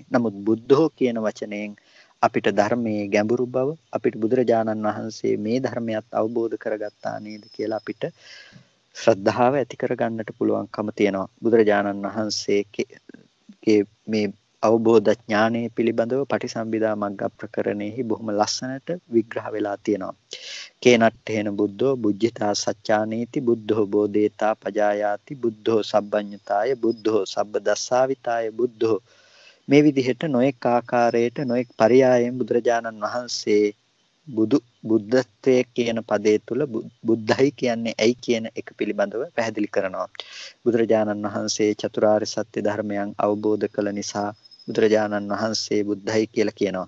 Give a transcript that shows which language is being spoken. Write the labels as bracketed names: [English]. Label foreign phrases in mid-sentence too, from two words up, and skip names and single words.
[Sinhala] නමුත් බුද්ධෝ කියන වචනයෙන් අපිට ධර්මයේ ගැඹුරු බව අපිට බුදුරජාණන් වහන්සේ මේ ධර්මයත් අවබෝධ කරගත්තා නේද කියලා අපිට ශ්‍රද්ධාව ඇති කරගන්නට පුළුවන්කම තියෙනවා. බුදුරජාණන් වහන්සේගේ මේ අවබෝධ ඥානය පිළිබඳව පටිසම්භිදා මග්ග ප්‍රකරණෙහි බොහොම ලස්සනට විග්‍රහ වෙලා තියෙනවා. [Pali] කේනට්ඨේන බුද්ධෝ බුද්ධිතා සච්චානීති බුද්ධෝ බෝධේතා පජායාති බුද්ධෝ සබ්බඤ්ඤතාය බුද්ධෝ සබ්බදස්සාවිතාය බුද්ධෝ [Sinhala] මේ විදිහට නොඑක ආකාරයට නොඑක පරයයන් බුදුරජාණන් වහන්සේ බුද්ධත්වයේ කියන පදේ තුල බුද්ධයි කියන්නේ ඇයි කියන එක පිළිබඳව පැහැදිලි කරනවා. බුදුරජාණන් වහන්සේ චතුරාර්ය සත්‍ය ධර්මයන් අවබෝධ කළ නිසා බුදුරජාණන් වහන්සේ බුද්ධයි කියලා කියනවා.